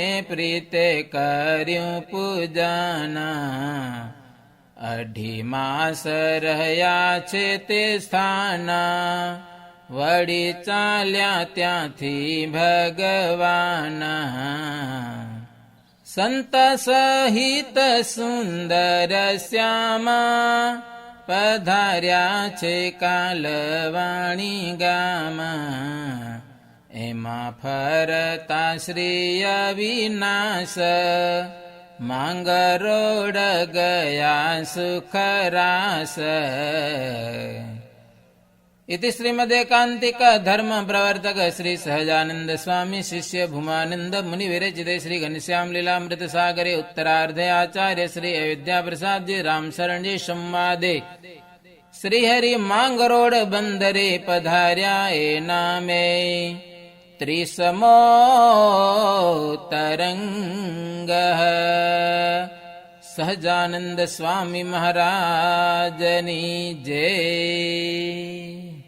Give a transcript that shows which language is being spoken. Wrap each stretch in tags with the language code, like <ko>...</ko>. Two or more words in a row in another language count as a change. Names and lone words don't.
<gu>પ્રીતે કર્યું પૂજાના 2.5 માસ રહ્યા છે તે સ્થાના વળી ચાલ્યા ત્યાંથી ભગવાન સંત સહિત સુંદર શ્યામા પધાર્યા છે કાલવાણી ગામા. એમાં ફરતા શ્રી અવિનાશ માંગરોળ ગયા સુખરાસ.</gu> <sa>इति श्रीमदेकांतिक धर्म प्रवर्तक श्री सहजानंद स्वामी शिष्य भूमानंद मुनि विरचिते श्री घनश्याम लीलामृत सागरे उत्तरार्धे आचार्य श्री अयोध्या प्रसाद जी राम शरण जी संवादे श्री हरि मांगरोड बंदरे</sa> <gu>પધાર્યા એ નામે ત્રિસમો તરંગ. સહજાનંદ સ્વામી મહારાજની જય.</gu>